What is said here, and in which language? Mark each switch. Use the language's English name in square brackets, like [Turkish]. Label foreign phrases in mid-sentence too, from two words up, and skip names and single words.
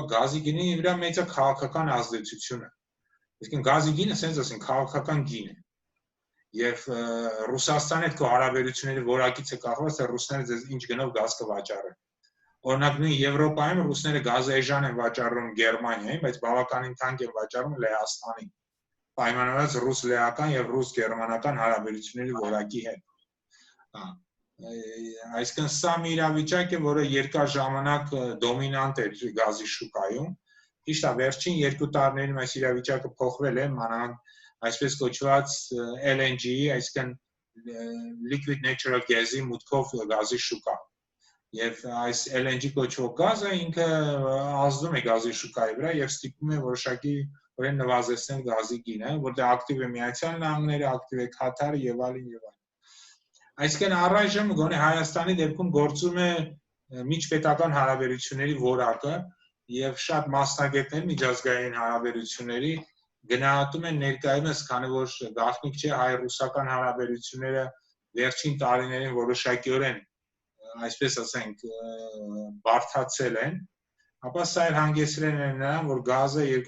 [Armenian] գազի գինի վրա մեծ է քաղաքական ազդեցությունը։ Իսկ գազի գինը, ասենք ասենք, քաղաքական գին է։ Եվ Ռուսաստանի հետ քո հարաբերությունների որակից է կախված, թե ռուսները ձեզ ինչ գնով գազ կվաճառեն։ Օրինակ նույն Եվրոպայում ռուսները գազը էժան են վաճառում Գերմանիային, բայց բավականին թանկ են վաճառում Լեհաստանին։ Պայմանավորված ռուս-լեհական եւ ռուս-գերմանական հարաբերությունների որակի հետ։ Այսինքն սա մի իրավիճակ է, որը երկար ժամանակ դոմինանտ էր գազի շուկայում։ Ճիշտ է, վերջին 2 տարիներում այս իրավիճակը փոխվել է, մանավանդ այսպես կոչված LNG-ի, այսինքն [English] liquid natural gas- [Armenian] ի մուտքով գազի շուկա։ Եվ այս LNG կոչվող գազը ինքը ազդում է գազի շուկայի վրա եւ ստիպում է որոշակի օրեն նվազեցնել գազի գինը, որտեղ ակտիվ է Միացյալ Նահանգները, ակտիվ է Քաթարը եւ այլն եւ այլն։ Այսինքն առայժմ գոնե Հայաստանի դեպքում գործում է միջպետական հարաբերությունների որակը եւ շատ մասնագետներ միջազգային հարաբերությունների գնահատում են ներկայումս, քանի որ գաղտնիք չէ հայ-ռուսական հարաբերությունները վերջին տարիներին որոշակիորեն, այսպես ասենք, բարդացել են, ապա սա էլ հանգեցրել է նրան, որ գազը